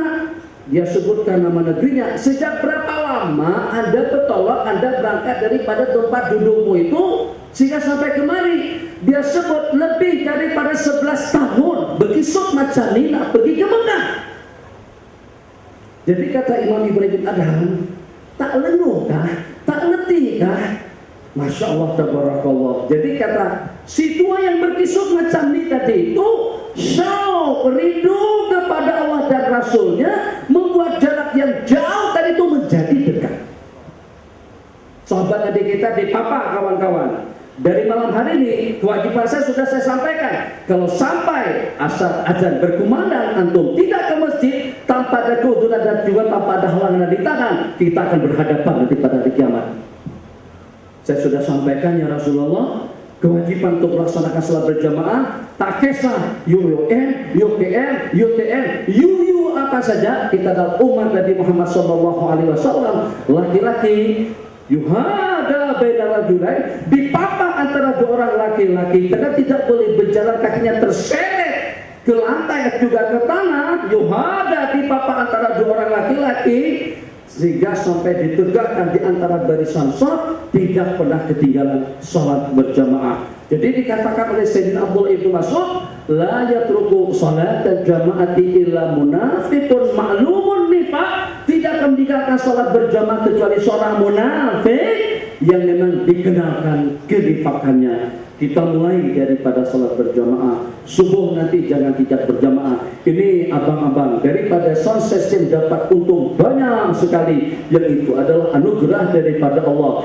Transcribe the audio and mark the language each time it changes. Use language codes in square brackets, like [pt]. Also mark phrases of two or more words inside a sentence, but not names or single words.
[ms] Dia sebutkan nama negerinya. Sejak berapa lama Anda bertolak, Anda berangkat daripada tempat dudukmu itu sehingga sampai kemari? Dia sebut lebih daripada 11 tahun. Berkisut macam ini nak pergi ke Mekah. Jadi kata Imam Ibrahim bin Adham, tak lenguh kah? Tak letih kah? [ar] ما شاء الله، تبارك الله. [ms] Jadi kata si tua yang berkisut macam ini tadi itu syauq, rindu kepada Allah dan Rasulnya, membuat jarak yang jauh tadi itu menjadi dekat. Sahabat adik kita di Papa, kawan-kawan, dari malam hari ini kewajiban saya sudah saya sampaikan. Kalau sampai azan berkumandang, antum tidak ke masjid tanpa ada keudhuran dan juga tanpa ada halangan di tangan, kita akan berhadapan nanti pada hari kiamat. Saya sudah sampaikan [ar] يا رسول الله, [ms] kewajiban untuk melaksanakan salat berjamaah tak kisah UUM, UPM, UTM, UU apa saja, kita dalam umat Nabi Muhammad SAW, laki-laki [ar] يهادى بين رجلين, [ms] dipapah antara dua orang laki-laki, karena tidak boleh berjalan kakinya terseret ke lantai juga ke tanah, yuhada dipapah antara dua orang laki-laki sehingga sampai ditegakkan di antara barisan shaf, tidak pernah ketinggalan salat berjamaah. Jadi dikatakan oleh Sayyidina Abdullah ibnu Mas'ud, [ar] لا يترك صلاة الجماعة إلا منافق معلوم النفاق, [ms] tidak akan meninggalkan salat berjamaah kecuali seorang munafik yang memang dikenalkan kenifakannya. Kita mulai daripada salat berjamaah. Subuh nanti jangan tidak berjamaah. Ini abang-abang daripada sound system dapat untung banyak sekali, yang itu adalah anugerah daripada Allah.